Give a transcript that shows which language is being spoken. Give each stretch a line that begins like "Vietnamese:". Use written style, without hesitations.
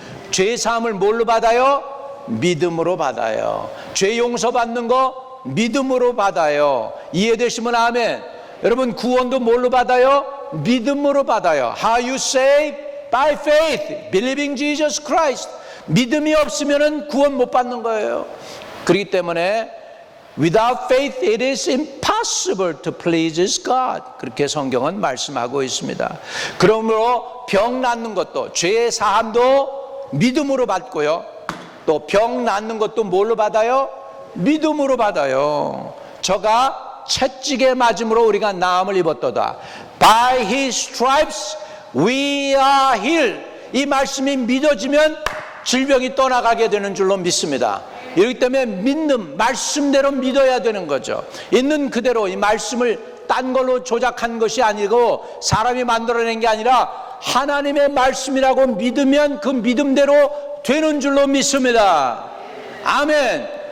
Korean: 죄 사함을 뭘로 받아요? 믿음으로 받아요. 죄 용서 받는 거 믿음으로 받아요. 이해되시면 아멘. 여러분 구원도 뭘로 받아요? 믿음으로 받아요.
English: How you saved? By faith, believing Jesus Christ.
Korean: 믿음이 없으면 구원 못 받는 거예요. 그렇기 때문에
English: Without faith it is impossible to please God.
Korean: 그렇게 성경은 말씀하고 있습니다. 그러므로 병 낫는 것도 죄의 사함도 믿음으로 받고요. 또 병 낫는 것도 뭘로 받아요? 믿음으로 받아요. 저가 채찍에 맞음으로 우리가 나음을 입었도다.
English: By his stripes we are healed.
Korean: 이 말씀이 믿어지면 질병이 떠나가게 되는 줄로 믿습니다. 이렇기 때문에 믿는 말씀대로 믿어야 되는 거죠. 있는 그대로 이 말씀을 딴 걸로 조작한 것이 아니고 사람이 만들어낸 게 아니라 하나님의 말씀이라고 믿으면 그 믿음대로 되는 줄로 믿습니다. 아멘.